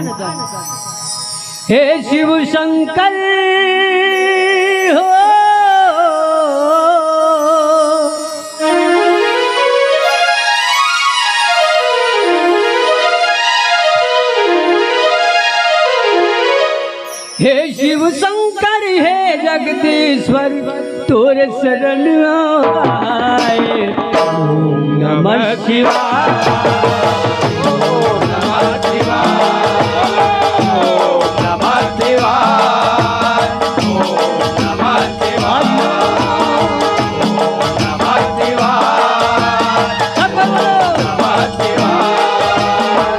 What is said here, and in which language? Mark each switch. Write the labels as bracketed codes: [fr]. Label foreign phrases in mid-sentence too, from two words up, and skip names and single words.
[bho] हे शिव शंकर हो हे शिव शंकर हे जगदीश्वर तोरे शरण आए। [sa] ओम नमः शिवाय ओम नमः शिवाय ओम नमः शिवाय ओम नमः शिवाय ओम नमः शिवाय नमः शिवाय।